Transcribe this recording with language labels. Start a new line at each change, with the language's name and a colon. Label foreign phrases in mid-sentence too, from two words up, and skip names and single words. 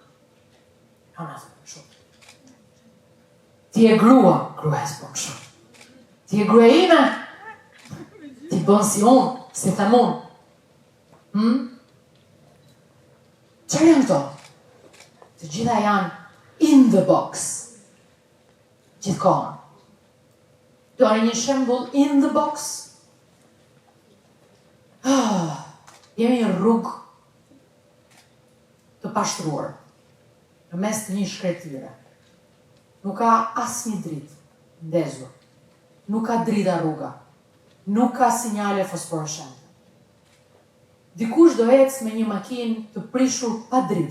Albanian: Ti je grua, gruas po më shumë. Ti je gruaja ime, ti bën si unë, si them unë. Çfarë janë këto? Të gjitha janë
English: in the box.
Albanian: Gjithkohën. Doni një shembull
English: in the box?
Albanian: Jemi në rrugë të pashtruar, në mes të një shkretire. Nuk ka asnjë dritë ndezur. Nuk ka drita rruga. Nuk ka sinjale fosforescente. Dikush do ecë me një makinë të prishur pa drita.